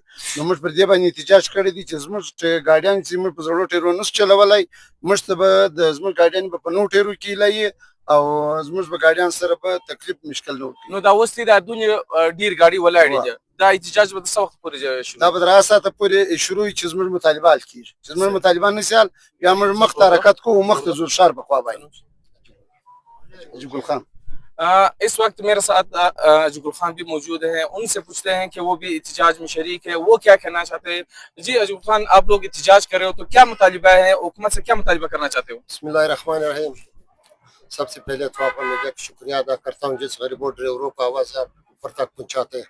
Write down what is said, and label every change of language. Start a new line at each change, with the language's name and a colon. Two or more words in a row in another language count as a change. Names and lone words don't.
Pashto: نو موږ پر دې باندې احتجاج کړی دی چې زموږ ګاډیان چې موږ په زړو ټیرو نشو چلولی، موږ ته به د زموږ ګاډیان به په نوو ټیرو کیلایي او زموږ به ګاډیان سره به تکلیف مشکل نه وکړي. نو دا اوس دا دونه ډیر ګاډي ولاړې ده، دا احتجاج به څه وخت پورې شروع؟ دا به تر هغه ساعته پورې شروع وي چې زموږ مطالبه حل کېږي. چې زموږ مطالبه نه شي حل بیا موږ مخ ته حرکت کوو، مخ ته ځو ښار په خوا باندې. جګل خان
Urdu: اس وقت میرے ساتھ جگل خان بھی موجود ہیں، ان سے پوچھتے ہیں کہ وہ بھی احتجاج میں شریک ہے، وہ کیا کہنا چاہتے ہیں۔ جی جگل خان، آپ لوگ احتجاج کر رہے ہو تو کیا مطالبہ ہے، حکومت سے کیا مطالبہ کرنا چاہتے ہو؟
Arabic: بسم اللہ الرحمن الرحیم۔
Urdu: سب سے پہلے تو آپ میڈیا کا شکریہ ادا کرتا ہوں جس غریبوں ڈرائیوروں کو آواز آپ اوپر تک پہنچاتے ہیں۔